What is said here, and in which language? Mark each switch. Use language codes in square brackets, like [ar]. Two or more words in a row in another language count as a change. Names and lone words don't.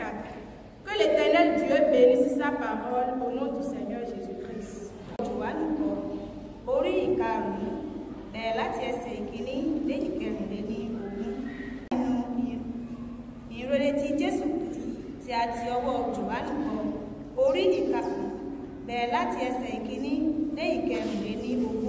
[fr] Que l'Éternel Dieu bénisse sa parole au nom du Seigneur Jésus-Christ. [yo] Orí ìkarùn-ún bẹ̀rẹ̀ láti ẹsẹ̀ ìkíní dé ìkẹrìnlélógún nínú ìrere ti Jésù tí a ti ọwọ́ Jòhánù kọ. Orí ìkarùn-ún bẹ̀rẹ̀ láti ẹsẹ̀ ìkíní dé ìkẹrìnlélógún.